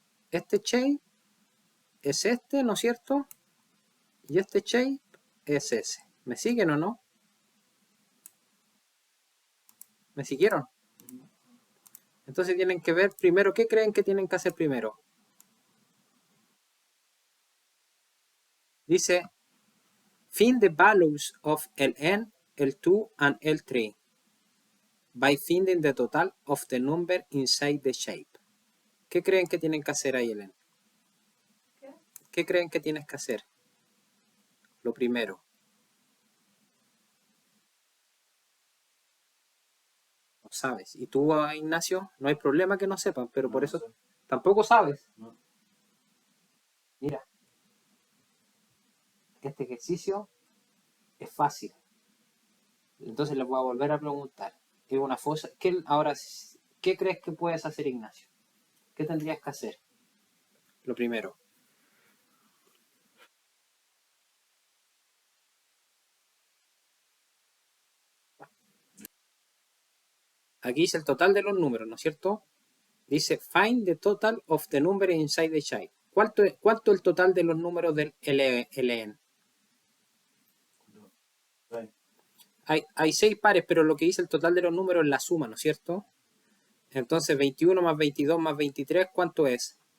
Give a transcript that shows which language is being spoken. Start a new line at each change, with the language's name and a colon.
Spanish: Este shape es este, ¿no es cierto? Y este shape es ese. ¿Me siguen o no? ¿Me siguieron? Entonces tienen que ver primero, ¿qué creen que tienen que hacer primero? Dice,
English: find the values of Ln, L2 and L3 by finding the total of the number inside the shape.
Spanish: ¿Qué creen que tienen que hacer ahí, Ellen? ¿Qué creen que tienes que hacer? Lo primero. No sabes. Y tú, Ignacio, no hay problema que no sepan, pero No, por no eso sé. tampoco sabes. No. Mira, este ejercicio es fácil. Entonces les voy a volver a preguntar. Es una fosa. Ahora, ¿qué crees que puedes hacer, Ignacio? ¿Qué tendrías que hacer? Lo primero. Aquí dice el total de los números, ¿no es cierto? Dice,
English: find the total of the number inside the shape.
Spanish: ¿Cuánto es el total de los números del Ln? Hay 6 pares, pero lo que dice el total de los números es la suma, ¿no es cierto? Entonces, 21 más 22 más 23, ¿cuánto es?